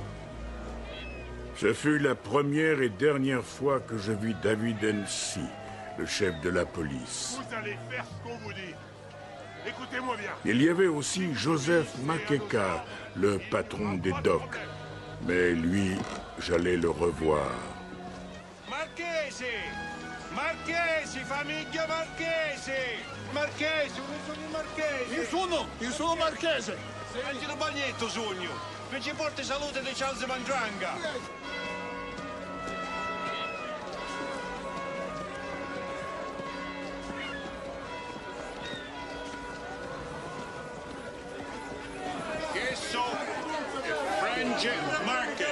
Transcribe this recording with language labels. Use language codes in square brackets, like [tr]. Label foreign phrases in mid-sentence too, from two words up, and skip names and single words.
[fr] Ce fut la première et dernière fois que je vis David Ensi, le chef de la police. Vous allez faire ce qu'on vous dit. Écoutez-moi bien. Il y avait aussi Joseph Makeka, le patron des docks. Mais lui, j'allais le revoir. [it] Marchese! Marchesi, famiglia Marchesi! Marchesi, dove sono i Marchesi? Io sono marchese. Angelo Bagnetto sogno! Non ci porti salute di Charles Mandrangga! Questo è French Market!